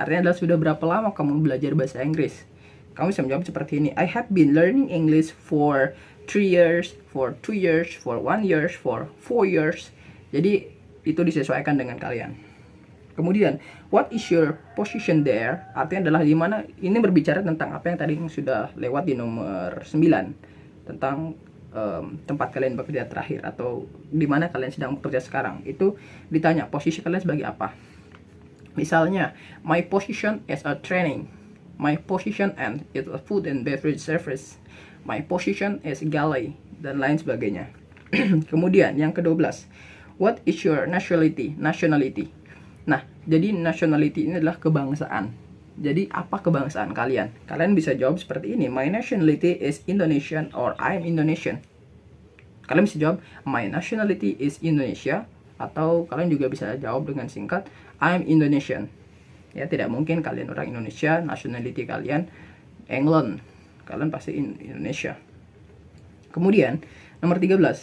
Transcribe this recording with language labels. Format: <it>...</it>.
<id>Artinya adalah sudah berapa lama kamu belajar bahasa Inggris. Kamu bisa menjawab seperti ini.</id> <en>I have been learning English for 3 years, for 2 years, for 1 year, for 4 years.</en> <id>Jadi itu disesuaikan dengan kalian. Kemudian,</id> <en>what is your position there?</en> <id>Artinya adalah di mana. Ini berbicara tentang apa yang tadi sudah lewat di nomor 9. Tentang tempat kalian bekerja terakhir atau di mana kalian sedang bekerja sekarang. Itu ditanya posisi kalian sebagai apa. Misalnya,</id> <en>my position is a training. My position and is a food and beverage service. My position is galley</en> <id>dan lain sebagainya. Kemudian yang ke-12,</id> <en>what is your nationality? Nationality.</en> <id>Nah, jadi nationality ini adalah kebangsaan. Jadi apa kebangsaan kalian? Kalian bisa jawab seperti ini.</id> <en>My nationality is Indonesian or I'm Indonesian.</en> <id>Kalian bisa jawab</id> <en>my nationality is Indonesia</en> <id>atau kalian juga bisa jawab dengan singkat</id> <en>I'm Indonesian.</en> <id>Ya, tidak mungkin kalian orang Indonesia, nationality kalian England. Kalian pasti Indonesia. Kemudian, nomor 13.</id>